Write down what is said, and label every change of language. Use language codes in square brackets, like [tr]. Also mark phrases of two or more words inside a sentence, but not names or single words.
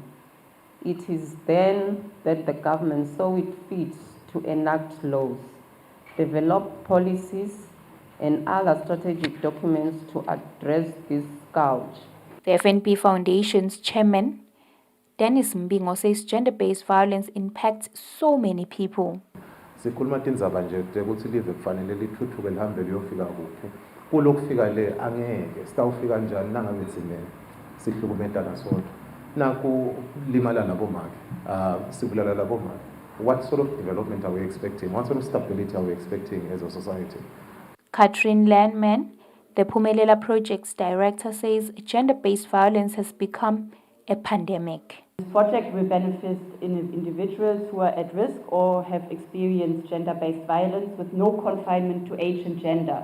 [en] It is then that the government saw it fit to enact laws, develop policies, and other strategic documents to address this scourge. The FNB Foundation's chairman, Dennis Mbingo, says gender-based violence impacts so many people. [ss] Sikhuluma tindzaba nje ukuthi live kufanele lithuthuke lihambe liyofika kuphi kulokufika le angeke sitawufika njani nangabe sihlukumetana sodwa naku limala nabomake sibulala nabomake. [en] What sort of development are we expecting? What sort of stability are we expecting as a society? Catherine Landman, the Pumelela Project's director, says gender-based violence has become a pandemic. This project will benefit individuals who are at risk or have experienced gender-based violence with no confinement to age and gender.